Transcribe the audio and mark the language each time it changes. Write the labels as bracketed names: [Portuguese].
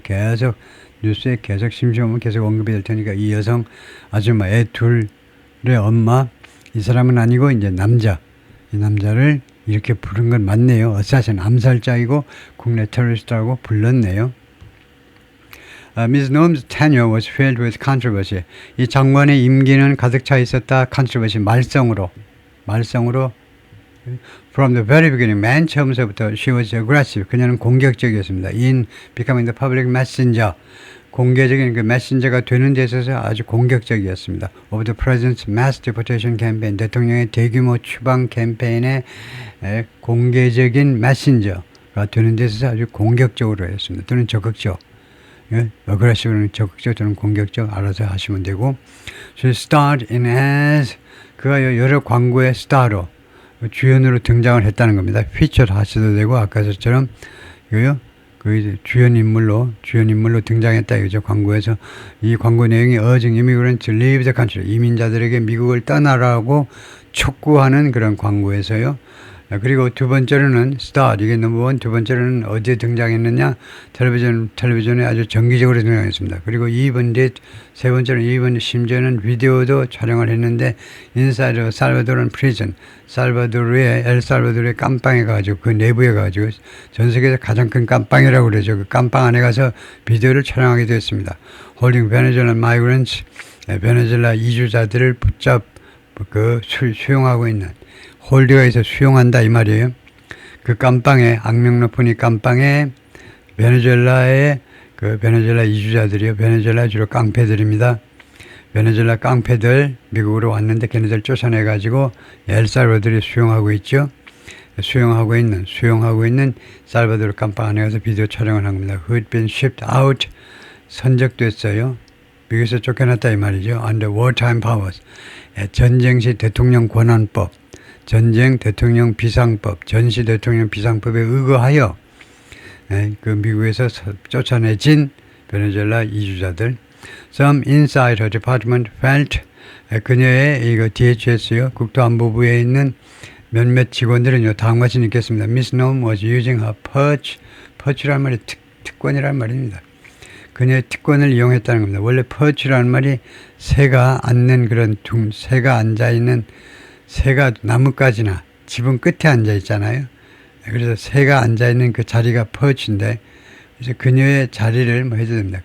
[Korean] 계속 뉴스에 계속 심심하면 계속 언급이 될 테니까 이 여성 아줌마 애 둘의 엄마, 이 사람은 아니고 이제 이 남자를 이렇게 부른 건 맞네요. 어사신, 암살자이고 국내 테러리스트라고 불렀네요. [English] Ms. Noem's tenure was filled with controversy. [Korean] 이 장관의 임기는 가득 차 있었다. controversy, 말썽으로. [English] From the very beginning, [Korean] 맨 처음서부터 [English] she was aggressive. [Korean] 그녀는 공격적이었습니다. [English] In becoming the public messenger. [Korean] 공개적인 그 메신저가 되는 데 있어서 아주 공격적이었습니다. [English] Of the president's mass deportation campaign. [Korean] 대통령의 대규모 추방 캠페인의 공개적인 메신저가 되는 데 있어서 아주 공격적으로 했습니다. 또는 적극적. aggressive는 적극적 또는 공격적 알아서 하시면 되고 [English] she starred in as [Korean] 그가 여러 광고의 스타로 주연으로 등장을 했다는 겁니다. 피처를 하셔도 되고 아까처럼 이거요. 그 주연 인물로 등장했다 이거죠. [English] 광고에서 이 광고 내용이 urging immigrants to leave the country. [Korean] 이민자들에게 미국을 떠나라고 촉구하는 그런 광고에서요. 그리고 두 번째로는 스타 이게 넘버원 두 번째로는 어디에 등장했느냐 텔레비전에 아주 정기적으로 등장했습니다. 그리고 이번 세 번째는 이번 심지어는 비디오도 촬영을 했는데 인사이드 살바도르 프리즌 엘살바도르의 깜빵에 가가지고 그 내부에 가가지고 전 세계에서 가장 큰 깜빵이라고 그러죠. 그 깜빵 안에 가서 비디오를 촬영하게 됐습니다. [English] Holding Venezuelan migrants [Korean] 베네수엘라 이주자들을 붙잡 수용하고 있는 홀드가 있어 수용한다 이 말이에요. 그 깜빵에 악명 높은 이 깜빵에 베네수엘라의 그 베네수엘라 이주자들이요. 베네수엘라 주로 깡패들입니다. 베네수엘라 깡패들 미국으로 왔는데 걔네들 쫓아내가지고 엘살바도르에 수용하고 있죠. 수용하고 있는 살바도르 깜빵 안에 가서 비디오 촬영을 한 겁니다. [English] Who'd been shipped out [Korean] 선적됐어요. 미국에서 쫓겨났다 이 말이죠. [English] Under wartime powers [Korean] 전쟁시 대통령 권한법 전쟁 대통령 비상법, 전시 대통령 비상법에 의거하여 그 미국에서 쫓아내진 베네수엘라 이주자들. [English] Some inside her department felt [Korean] 그녀의 이거 DHS요 국토안보부에 있는 몇몇 직원들은요 다음과 같이 느꼈습니다. [English] Miss Noem was using her perch라는 말이 [Korean] 특권이라는 말입니다. 그녀의 특권을 이용했다는 겁니다. 원래 perch라는 말이 새가 앉는 그런 새가 앉아 있는 새가 나뭇가지나 지붕 끝에 앉아 있잖아요. 그래서 새가 앉아 있는 그 자리가 퍼치인데, 그래서 그녀의 자리를 뭐 해도 됩니다.